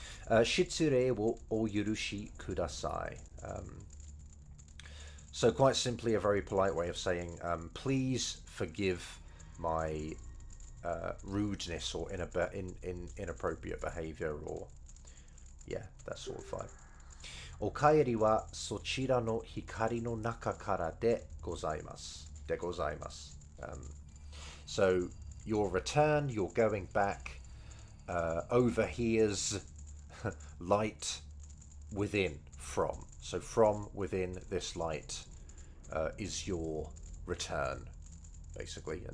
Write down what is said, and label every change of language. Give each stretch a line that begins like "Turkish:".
Japanese: Shitsure wo o yurushi kudasai.
English: So quite simply, a very polite way of saying, please forgive my rudeness or inappropriate behavior, or yeah, that sort of vibe.
Japanese: お帰りはそちらの光の中からでございます。でございます。
English: So your return, you're going back, overhears light within, from. So from within this light is your return, basically.